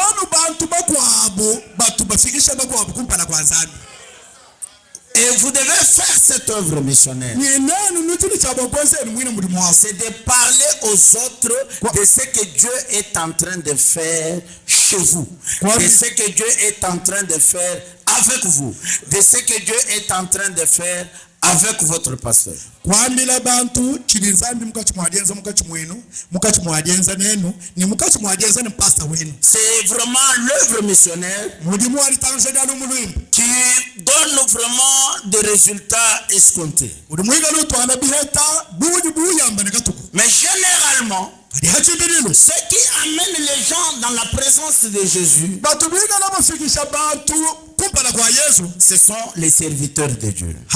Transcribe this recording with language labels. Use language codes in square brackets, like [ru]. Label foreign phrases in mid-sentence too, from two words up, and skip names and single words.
[fr] Et vous devez faire cette œuvre missionnaire. C'est de parler aux autres de ce que Dieu est en train de faire chez vous, de ce que Dieu est en train de faire avec vous, de ce que Dieu est en train de faire avec votre pasteur. [lu] Kwambila bantu chilinzambi mukachimwadenza mukachimwadenza nenu ni mukachimwadenza ni pastor wenu. [fr] C'est vraiment l'œuvre missionnaire qui donne vraiment des résultats escomptés. Mais généralement, ce qui amène les gens dans la présence de Jésus, ce sont les serviteurs de Dieu.